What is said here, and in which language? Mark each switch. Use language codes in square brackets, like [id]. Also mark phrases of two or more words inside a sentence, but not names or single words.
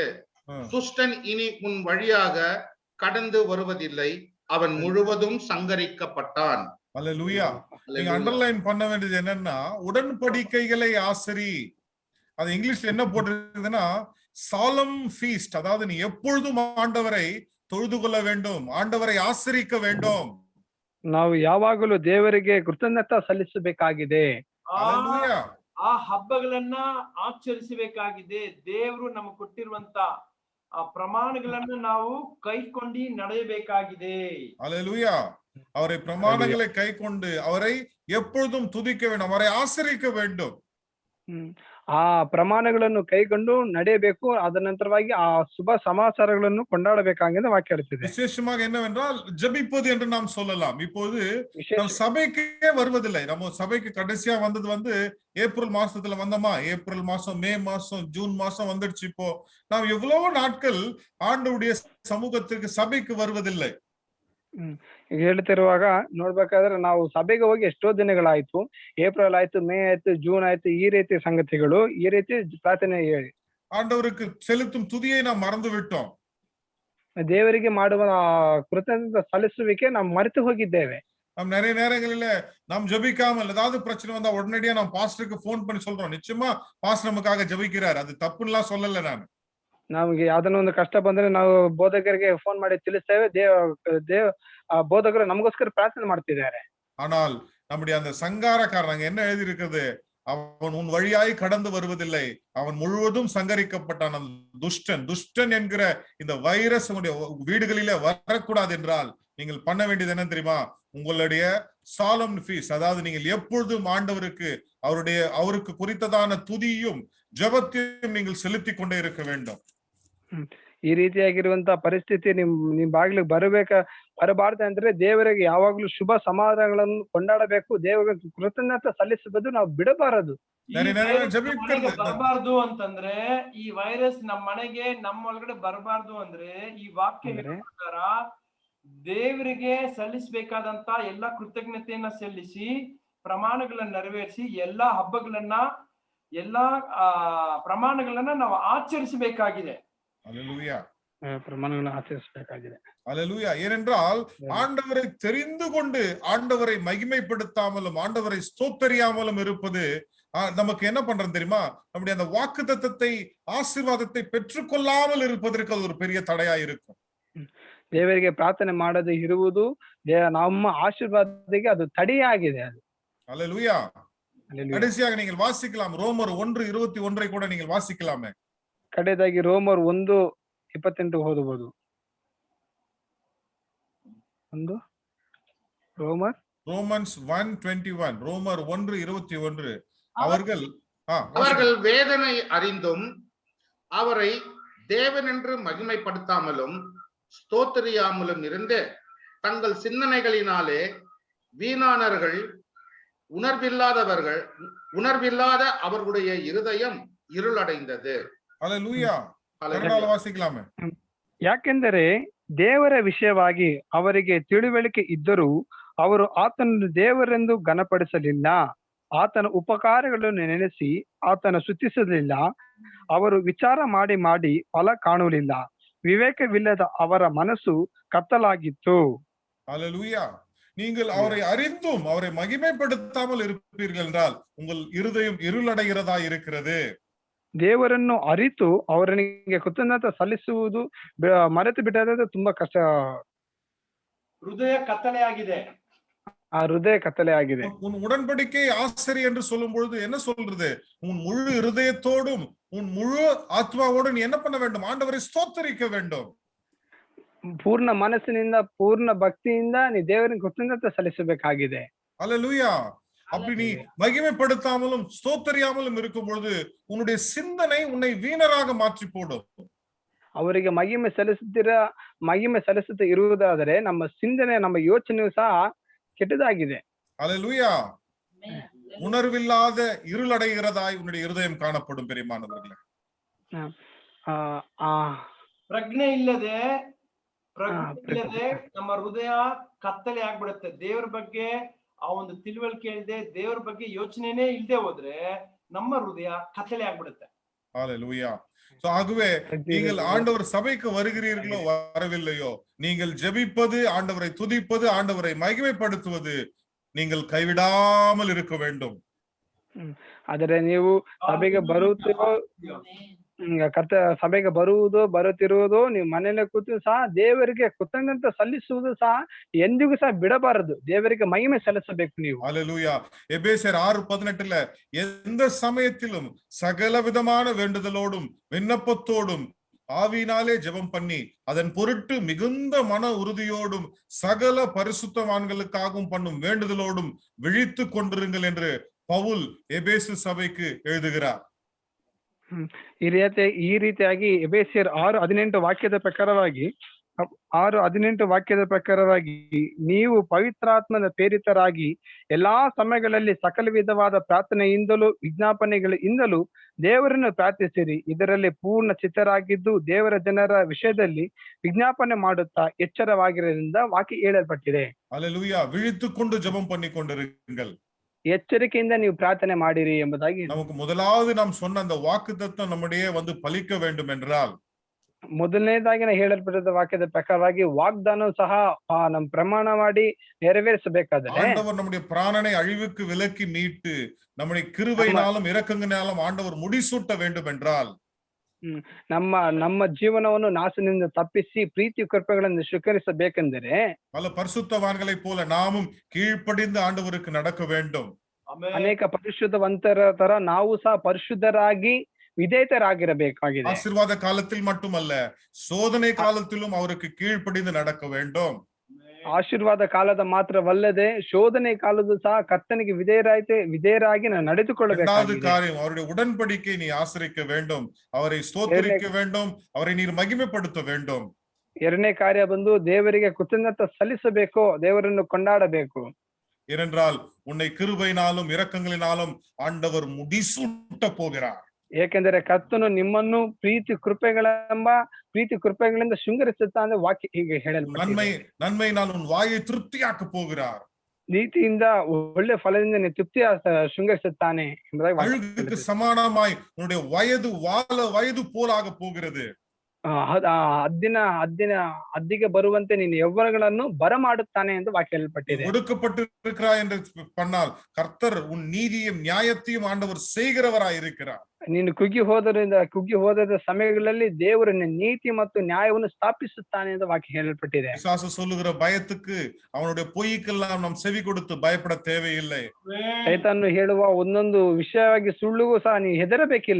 [ta] துஷ்டன் இனி உன் வழியாக கடந்து வருவதில்லை, அவன் முழுவதும் சங்கரிக்கப்பட்டான். அல்லேலூயா. நீங்க அண்டர்லைன் பண்ண வேண்டியது என்னன்னா, உடன்படிக்கைகளை ஆசரி. அது இங்கிலீஷ்ல என்ன போட்டிருக்குதுன்னா, [en] solemn feast. [ta] அதாவது நீ எப்பொழுதும் ஆண்டவரை தொழுது கொள்ள வேண்டும், ஆண்டவரை ஆசரிக்க வேண்டும். [kn] ನಾವು ಯಾವಾಗಲೂ ದೇವರಿಗೆ ಕೃತಜ್ಞತೆ ಸಲ್ಲಿಸಬೇಕಾಗಿದೆ. ಆ ಹಬ್ಬಗಳನ್ನ ಆಚರಿಸಬೇಕಾಗಿದೆ. ದೇವರು ನಮಗೆ ಕೊಟ್ಟಿರುವಂತ ಆ ಪ್ರಮಾಣಗಳನ್ನ ನಾವು ಕೈಕೊಂಡು ನಡೆಯಬೇಕಾಗಿದೆ. [ta] அல்லேலூயா. அவரை பிரமாணங்களை கைக்கொண்டு அவரை எப்பொழுதும் துதிக்க வேண்டும், அவரை ஆசரிக்க வேண்டும். [kn] ಆ ಪ್ರಮಾಣಗಳನ್ನು ಕೈಗೊಂಡು ನಡೆಯಬೇಕು. ಅದ ನಂತರವಾಗಿ ಆ ಶುಭ ಸಮಾಚಾರಗಳನ್ನು ಕೊಂಡಾಡಬೇಕಾಗಿದೆ ವಾಕ್ಯ ಹೇಳ್ತಿದೆ. [ta] விசேஷமாக என்னவென்றால் ஜெபிப்பது என்று நாம் சொல்லலாம். இப்போது நம்ம சபைக்கே வருவதில்லை. நம்ம சபைக்கு கடைசியா வந்தது வந்து ஏப்ரல் மாசத்துல வந்தோமா, ஏப்ரல் மாசம், மே மாசம், ஜூன் மாசம் வந்துடுச்சு. இப்போ நாம் எவ்வளவு நாட்கள் ஆண்டவருடைய சமூகத்திற்கு சபைக்கு வருவதில்லை. [kn] ಹೇಳ್ತಿರುವಾಗ ನೋಡ್ಬೇಕಾದ್ರೆ ನಾವು ಸಭೆಗೆ ಹೋಗಿ ಎಷ್ಟೋ ದಿನಗಳಾಯ್ತು. ಏಪ್ರಿಲ್ ಆಯ್ತು, ಮೇ ಆಯ್ತು, ಜೂನ್ ಆಯ್ತು, ಈ ರೀತಿ ಸಂಗತಿಗಳು, ಈ ರೀತಿ ಪ್ರಾರ್ಥನೆ ಹೇಳಿ [ta] ஆண்டவருக்கு செலுத்தும் துதியை நாம் மறந்து விட்டோம். [kn] ದೇವರಿಗೆ ಮಾಡುವ ಕೃತಜ್ಞತೆ ಸಲ್ಲಿಸುವಿಕೆ ನಾವು ಮರೆತು ಹೋಗಿದ್ದೇವೆ. [ta] நாம் நிறைய நேரங்களில நாம் ஜெபிக்காமல் ஏதாவது பிரச்சனை வந்தா உடனடியா நாம் பாஸ்டருக்கு போன் பண்ணி சொல்றோம். நிச்சயமா பாஸ்டர் நமக்காக ஜெபிக்கிறார், அது தப்புன்னுலாம் சொல்லல நான். [kn] ನಮ್ಗೆ ಯಾವ್ದನ್ನ ಒಂದು ಕಷ್ಟ ಬಂದ್ರೆ ನಾವು ಬೋಧಕರಿಗೆ ಫೋನ್ ಮಾಡಿ ತಿಳಿಸ್ತೇವೆ. ಬೋಧಕರು ನಮಗೋಸ್ಕರ ಪ್ರಾರ್ಥನೆ ಮಾಡ್ತಿದ್ದಾರೆ. [ta] ஆனால் நம்முடைய அந்த சங்காரக்காரன் என்ன எழுதி இருக்கிறது? அவன் உன் வழியாய் கடந்து வருவதில்லை, அவன் முழுவதும் சங்கரிக்கப்பட்டான். அந்த துஷ்டன் என்கிற இந்த வைரஸ் உங்களுடைய வீடுகளிலே வரக்கூடாது என்றால் நீங்கள் பண்ண வேண்டியது என்ன தெரியுமா? உங்களுடைய [en] solemn feast, [ta] அதாவது நீங்கள் எப்பொழுதும் ஆண்டவருக்கு அவருக்கு குறித்ததான துதியும் ஜெபத்தையும் நீங்கள் செலுத்தி கொண்டே இருக்க வேண்டும். [kn] ಈ ರೀತಿಯಾಗಿರುವಂತಹ ಪರಿಸ್ಥಿತಿ ನಿಮ್ ಬಾಗಿಲಿಗೆ ಬರಬಾರ್ದು ಅಂದ್ರೆ ದೇವರಿಗೆ ಯಾವಾಗ್ಲೂ ಶುಭ ಸಮಾಧಾನಗಳನ್ನು ಕೊಂಡಾಡಬೇಕು. ದೇವರಿಗೆ ಕೃತಜ್ಞತೆ ಸಲ್ಲಿಸುವುದು ನಾವು ಬಿಡಬಾರದು. ಬರಬಾರ್ದು ಅಂತಂದ್ರೆ ಈ ವೈರಸ್ ನಮ್ಮ ಮನೆಗೆ ನಮ್ಮೊಳಗಡೆ ಬರಬಾರ್ದು ಅಂದ್ರೆ ಈ ವಾಕ್ಯ ಪ್ರಕಾರ ದೇವರಿಗೆ ಸಲ್ಲಿಸಬೇಕಾದಂತ ಎಲ್ಲಾ ಕೃತಜ್ಞತೆಯನ್ನ ಸಲ್ಲಿಸಿ ಪ್ರಮಾಣಗಳನ್ನ ನೆರವೇರಿಸಿ ಎಲ್ಲಾ ಹಬ್ಬಗಳನ್ನ ಎಲ್ಲಾ ಪ್ರಮಾಣಗಳನ್ನ ನಾವು ಆಚರಿಸಬೇಕಾಗಿದೆ. [ta] பிரமாணங்களை ஆச்சரிக்கಬೇಕಾಗಿದೆ. அல்லேலூயா. ஏனென்றால் ஆண்டவரை தெரிந்து கொண்டு ஆண்டவரை மகிமைப்படுத்தாமலும் ஆண்டவரை ஸ்தோத்தரியாமலும் இருப்பது நமக்கு என்ன பண்றது தெரியுமா? நம்முடைய அந்த வாக்குத்தத்தத்தை ஆசீர்வாதத்தை பெற்றுக்கொள்ளாமல் இருப்பதற்கு அது ஒரு பெரிய தடையா இருக்கும். [kn] ದೇವರಿಗೆ ಪ್ರಾರ್ಥನೆ ಮಾಡದೆ ಇರುವುದು ನಮ್ಮ ಆಶೀರ್ವಾದಕ್ಕೆ ಅದು ತಡೆಯಾಗಿದೆ. ಅದು [ta] அல்லேலூயா. கடைசியாக நீங்கள் வாசிக்கலாம் ரோமர் 1:21 கூட நீங்கள் வாசிக்கலாமே. [kn] ಕಡೆದಾಗಿ ರೋಮರ್ 1:28 ಓದಬಹುದು. [ta] ரோமன்ஸ் 1:21, ரோமர் 1:21. அவர்கள் வேதனை அறிந்தும் அவரை தேவன் என்று மகிமைப்படுத்தாமலும் ஸ்தோத்திரியாமலும் இருந்து தங்கள் சிந்தனைகளினாலே வீணானர்கள், உணர்வில்லாத அவர்களுடைய இருதயம் இருளடைந்தது. அல்லேலூயா. கன்னட வாசிக்கலாமே. [kn] ಯಾಕೆಂದರೆ ದೇವರ ವಿಷಯವಾಗಿ ಅವರಿಗೆ ತಿಳುವಳಿಕೆ ಇದ್ದರೂ ಅವರು ಆತನನ್ನು ದೇವರೆಂದು ಘನಪಡಿಸಲಿಲ್ಲ, ಆತನ ಉಪಕಾರಗಳನ್ನು ನೆನೆಸಿ ಆತನ ಸ್ತುತಿಸಲಿಲ್ಲ. ಅವರು ವಿಚಾರ ಮಾಡಿ ಫಲ ಕಾಣಲಿಲ್ಲ, ವಿವೇಕವಿಲ್ಲದ ಅವರ ಮನಸ್ಸು ಕತ್ತಲಾಗಿತ್ತು. [ta] அல்லேலூயா. நீங்கள் அவரை அறிந்தும் அவரை மகிமைப்படுத்தாமல் இருப்பீர்கள் என்றால் உங்கள் இருதயம் இருளடைகிறதா இருக்கிறது. [kn] ದೇವರನ್ನು ಅರಿತು ಅವರನಿಗೆ ಕೃತಜ್ಞತೆ ಸಲ್ಲಿಸುವುದು ಮರೆತು ಬಿಟ್ಟರೆ ತುಂಬಾ ಕಷ್ಟ. ಹೃದಯ ಕತ್ತಲೆ ಆಗಿದೆ. ಹೃದಯ ಕತ್ತಲೆ ಆಗಿದೆ. [ta] உன் உடன்படிக்கை ஆசரி என்று சொல்லும் பொழுது என்ன சொல்றது? உன் முழு இருதயத்தோடும் உன் முழு ஆத்மாவோடும் நீ என்ன பண்ண வேண்டும்? ஆண்டவரை ஸ்தோத்திரிக்க வேண்டும். [kn] ಪೂರ್ಣ ಮನಸ್ಸಿನಿಂದ ಪೂರ್ಣ ಭಕ್ತಿಯಿಂದ ನೀ ದೇವರಿಗೆ ಕೃತಜ್ಞತೆ ಸಲ್ಲಿಸಬೇಕಾಗಿದೆ. [ta] அல்லேலூயா. அப்படி நீ மகிமைப்படுத்தாமலும் ஸ்தோத்தரியாமலும் இருக்கும் பொழுது உன்னுடைய சிந்தனை உன்னை வீணராக மாற்றி போடும். [kn] ಅವರಿಗೆ ಮಹಿಮೆ ಸಲ್ಲಿಸುತ್ತಾ ಇರುವುದಾದರೆ ನಮ್ಮ ಚಿಂತನೆ ನಮ್ಮ ಯೋಚನೆಯು ಸಹ ಕೆಟ್ಟದಾಗಿದೆ. [ta] அல்லேலூயா. உணர்வில்லாத இருளடைகிறதாய் உன்னுடைய இருதயம் காணப்படும் பெரியமானவர்களே. [kn] ಪ್ರಜ್ಞೆ ಇಲ್ಲದೆ ನಮ್ಮ ಹೃದಯ ಕತ್ತಲೆ ಆಗ್ಬಿಡುತ್ತೆ. ದೇವರ ಬಗ್ಗೆ ಆ ಒಂದು ತಿಳುವಳಿಕೆ ಇಲ್ಲದೆ ದೇವರ ಬಗ್ಗೆ ಯೋಚನೆನೇ ಇಲ್ಲದೆ ಹೋದ್ರೆ ನಮ್ಮ ಹೃದಯ ಕತ್ತಲೆ ಆಗ್ಬಿಡುತ್ತೆ. [ta] ஹல்லேலூயா. சோ ஆகவே நீங்கள் ஆண்டவர் சபைக்கு வருகிறீர்களோ வரவில்லையோ, நீங்கள் ஜெபிப்பது, ஆண்டவரை துதிப்பது, ஆண்டவரை மகிமைப்படுத்துவது நீங்கள் கைவிடாமல் இருக்க வேண்டும். [kn] ಆದರೆ ನೀವು ಸಭೆಗೆ ಬರುತ್ತಿರುವುದು ನೀವು ಮನೆಯಲ್ಲೇ ಕೂತು ಸಹ ದೇವರಿಗೆ ಕೃತಜ್ಞತೆ ಸಲ್ಲಿಸುವುದು ಸಹ ಎಂದಿಗೂ ಸಹ ಬಿಡಬಾರದು. ದೇವರಿಗೆ ಮಹಿಮೆ ಸಲ್ಲಿಸಬೇಕು ನೀವು. [ta] அல்லேலூயா. எபேசியர் 6:18 எந்த சமயத்திலும் சகல விதமான வேண்டுதலோடும் விண்ணப்பத்தோடும் ஆவியினாலே ஜெபம் பண்ணி அதன் பொருட்டு மிகுந்த மன உறுதியோடும் சகல பரிசுத்தவான்களுக்காகவும் பண்ணும் வேண்டுதலோடும் விழித்து கொண்டிருங்கள் என்று பவுல் எபேசு சபைக்கு எழுதுகிறார். [kn] ಈ ರೀತಿಯಾಗಿ ಎಬೇಸಿಯರ್ 6:18 ವಾಕ್ಯದ ಪ್ರಕಾರವಾಗಿ ನೀವು ಪವಿತ್ರಾತ್ಮನ ಪ್ರೇರಿತರಾಗಿ ಎಲ್ಲಾ ಸಮಯಗಳಲ್ಲಿ ಸಕಲ ವಿಧವಾದ ಪ್ರಾರ್ಥನೆಯಿಂದಲೂ ವಿಜ್ಞಾಪನೆಗಳಿಂದಲೂ ದೇವರನ್ನು ಪ್ರಾರ್ಥಿಸಿರಿ. ಇದರಲ್ಲಿ ಪೂರ್ಣ ಚಿತ್ತರಾಗಿದ್ದು ದೇವರ ಜನರ ವಿಷಯದಲ್ಲಿ ವಿಜ್ಞಾಪನೆ ಮಾಡುತ್ತಾ ಎಚ್ಚರವಾಗಿರೋದ್ರಿಂದ ವಾಕ್ಯ ಹೇಳಲ್ಪಟ್ಟಿದೆ. [ta] அல்லேலூயா. விழித்துக்கொண்டு ஜெபம் பண்ணிக்கொண்டிருங்கள். [kn] எச்சரிக்கைಯಿಂದ ನೀವು ಪ್ರಾರ್ಥನೆ ಮಾಡಿರಿ ಎಂಬುದಾಗಿ [ta] நமக்கு முதலாவது நாம் சொன்ன அந்த வாக்குத்தத்தம் நம்முடைய பலிக்க வேண்டும் என்றால் [kn] ಮೊದಲನೇದಾಗಿ ನಾ ಹೇಳಲ್ಪಟ್ಟಿದ್ದ ವಾಕ್ಯದ ಪ್ರಕಾರವಾಗಿ ವಾಗ್ದಾನ ಸಹ ನಮ್ ಪ್ರಮಾಣ ಮಾಡಿ ನೆರವೇರಿಸಬೇಕಾದ್ರೆ [ta] ஆண்டவர் நம்முடைய பிராணனை அழிவுக்கு விலக்கி மீட்டு நம்முடைய கிருபையினாலும் இரக்கங்களினாலும் ஆண்டவர் முடிசூட்ட வேண்டும் என்றால் [kn] ನಮ್ಮ ಜೀವನವನ್ನು ನಾಶದಿಂದ ತಪ್ಪಿಸಿ ಪ್ರೀತಿ ಕೃಪೆಗಳನ್ನು ಸ್ವೀಕರಿಸಬೇಕೆಂದರೆ [ta] பல பரிசுத்தவான்களைப் போல நாமும் கீழ்ப்படிந்து ஆண்டவருக்கு நடக்க வேண்டும். [kn] ಅನೇಕ ಪರಿಶುದ್ಧವಂತರ ತರ ನಾವು ಸಹ ಪರಿಶುದ್ಧರಾಗಿ ವಿಧೇಯರಾಗಿರಬೇಕಾಗಿದೆ. [ta] ஆசீர்வாத காலத்தில் மட்டுமல்ல, சோதனை காலத்திலும் அவருக்கு கீழ்ப்படிந்து நடக்க வேண்டும். [kn] ಆಶೀರ್ವಾದ ಕಾಲದ ಮಾತ್ರವಲ್ಲದೆ ಶೋಧನೆ ಕಾಲದ ಸಹ ಕರ್ತನಿಗೆ ವಿಧೇಯರಾಗಿ ನಾವು ನಡೆದುಕೊಳ್ಳಬೇಕಾಗಿದೆ. [ta] காரியம் அவருடைய உடன்படிக்கை நீ ஆசரிக்க வேண்டும், அவரை ஸ்தோத்திரிக்க வேண்டும், அவரை நீர் மகிமைப்படுத்த வேண்டும். [kn] ಎರಡನೇ ಕಾರ್ಯ ಬಂದು ದೇವರಿಗೆ ಕೃತಜ್ಞತೆ ಸಲ್ಲಿಸಬೇಕು, ದೇವರನ್ನು ಕೊಂಡಾಡಬೇಕು. [ta] ஏனென்றால் உன்னை கிருபையினாலும் இரக்கங்களினாலும் ஆண்டவர் முடிசூட்ட போகிறார். [kn] ಏಕೆಂದರೆ ಕರ್ತನು ನಿಮ್ಮನ್ನು ಪ್ರೀತಿ ಕೃಪೆಗಳಿಂದ ಶೃಂಗರಿಸುತ್ತಾ ಅಂದ್ರೆ ವಾಕ್ಯ ಹೀಗೆ ಹೇಳಲ್ಪಟ್ಟಿದೆ. [ta] நன்மையினால் உன் வாயை திருப்தியாக்க போகிறார். [kn] ನೀತಿಯಿಂದ ಒಳ್ಳೆ ಫಲದಿಂದ ತೃಪ್ತಿ ಶೃಂಗರಿಸುತ್ತಾನೆ ಎಂಬುದಾಗಿ [ta] அழுகுக்கு சமானமாய் உன்னுடைய வயது போலாக போகிறது. [kn] ಅದ್ದಿಗೆ ಬರುವಂತೆ ನೀನು ಯೌವನಗಳನ್ನು ಬರಮಾಡುತ್ತಾನೆ ಎಂದು ವಾಕ್ಯ ಹೇಳಲ್ಪಟ್ಟಿದೆ. [ta] ஒடுக்கப்பட்டிருக்கிறாய் என்று பண்ணால் கர்த்தர் உன் நீதியும் நியாயத்தையும் ஆண்டவர் செய்கிறவராய் இருக்கிறார். [kn] ನೀನು ಕುಗ್ಗಿ ಹೋದ ಸಮಯಗಳಲ್ಲಿ ದೇವರು ನೀತಿ ಮತ್ತು ನ್ಯಾಯವನ್ನು ಸ್ಥಾಪಿಸುತ್ತಾನೆ ಎಂದು ವಾಕ್ಯ ಹೇಳಲ್ಪಟ್ಟಿದೆ. [ta] பிசாசு சொல்லுகிற பயத்துக்கு அவனுடைய பொய்க்கெல்லாம் நாம் செவி கொடுத்து பயப்பட தேவையில்லை. [kn] ಸೈತಾನನು ಹೇಳುವ ಒಂದೊಂದು ವಿಷಯವಾಗಿ ಸುಳ್ಳುಗೂ ಸಹ ನೀ ಹೆದರಬೇಕಿಲ್ಲ.